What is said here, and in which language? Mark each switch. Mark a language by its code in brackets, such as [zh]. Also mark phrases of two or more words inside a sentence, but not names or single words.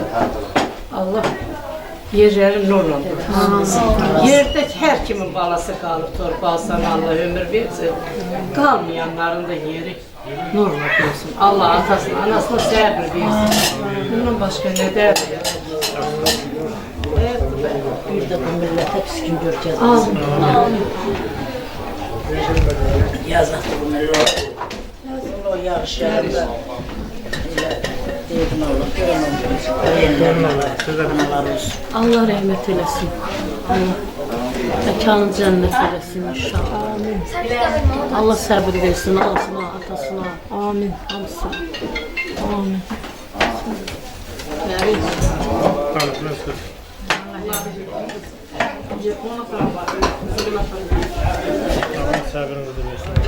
[az] Allah yerləri nurla dursun. Yerdə hər kimin balası qalıb, torpağı sana Allah ömür versin. Qalmayanların da yeri nurla dursun. Allah atasına, anasına səbir versin. Bundan başqa nə dərdi? [tr] Bir de bu millete püskün göreceğiz. Yazık bu millete. [az] O yarışlarda dedim oğlum, Allah rəhmət eləsin. Məkanı cənnət eləsin inşallah. Amin. Allah səbir versin anasına, atasına. Amin. Hamısına. Amin. [tr] Allah sabrınızı versin.